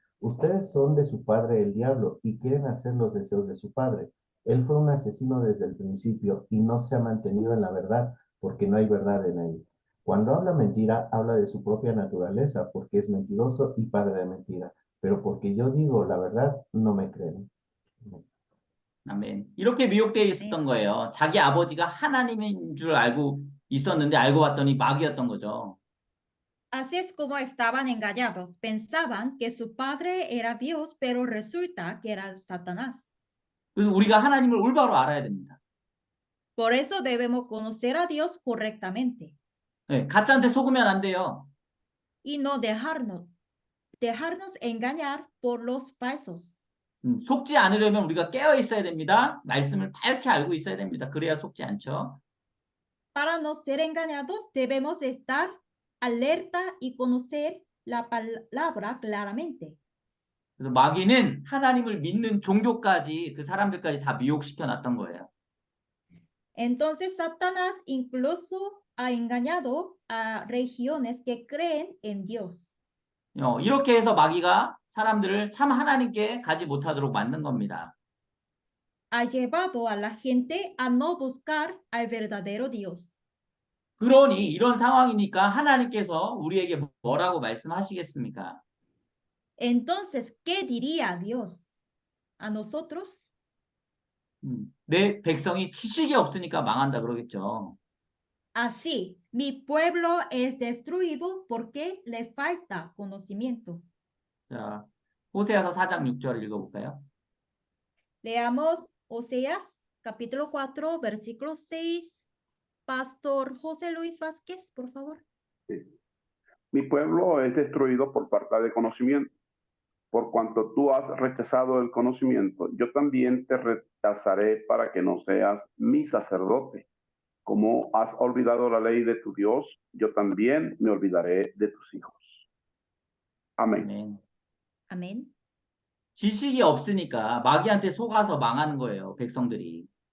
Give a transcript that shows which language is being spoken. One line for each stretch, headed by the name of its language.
Spanish: Ustedes son de su padre el diablo y quieren hacer los deseos de su padre. Él fue un asesino desde el principio y no se ha mantenido en la verdad porque no hay verdad en él. Cuando habla mentira, habla de su propia naturaleza porque es mentiroso y padre de mentira. Pero porque yo digo la verdad, no me creen.
Korean: 아멘. 이렇게 미혹되어 있었던 거예요. 자기 아버지가 하나님인 줄 알고 있었는데 알고 봤더니 마귀였던 거죠.
Spanish: Así es como estaban engañados. Pensaban que su padre era Dios, pero resulta que era Satanás.
Korean: 그래서 우리가 하나님을 올바로 알아야 됩니다.
Spanish: Por eso debemos conocer a Dios correctamente.
Korean: 네, 가짜한테 속으면 안 돼요.
Spanish: Y no dejarnos engañar por los falsos.
Korean: 속지 않으려면 우리가 깨어 있어야 됩니다. 말씀을 밝게 알고 있어야 됩니다. 그래야 속지 않죠.
Spanish: Para no ser engañados, debemos estar alerta y conocer la palabra claramente.
Korean: 그래서 마귀는 하나님을 믿는 종교까지 그 사람들까지 다 미혹시켜 놨던 거예요.
Spanish: Entonces Satanás incluso ha engañado a regiones que creen en Dios.
Korean: 이렇게 해서 마귀가 사람들을 참 하나님께 가지 못하도록 만든 겁니다.
Spanish: Ha llevado a la gente a no buscar al verdadero Dios.
Korean: 그러니 이런 상황이니까 하나님께서 우리에게 뭐라고 말씀하시겠습니까?
Spanish: Entonces, ¿qué diría Dios a nosotros?
Korean: 내 백성이 지식이 없으니까 망한다 그러겠죠.
Spanish: Así, mi pueblo es destruido porque le falta conocimiento.
Korean: 자, 호세아서 4장 6절 읽어볼까요?
Spanish: Leamos Oseas, capítulo 4, versículo 6. Pastor José Luis Vázquez, por favor. Sí. Mi pueblo es destruido por falta de conocimiento. Por cuanto tú has rechazado el conocimiento, yo también te rechazaré para que no seas mi sacerdote. Como has olvidado la ley de tu Dios, yo también me olvidaré de tus hijos. Amén.
Korean: 아멘.
Spanish: Amén.
Korean: 지식이 없으니까 마귀한테 속아서 망하는 거예요, 백성들이.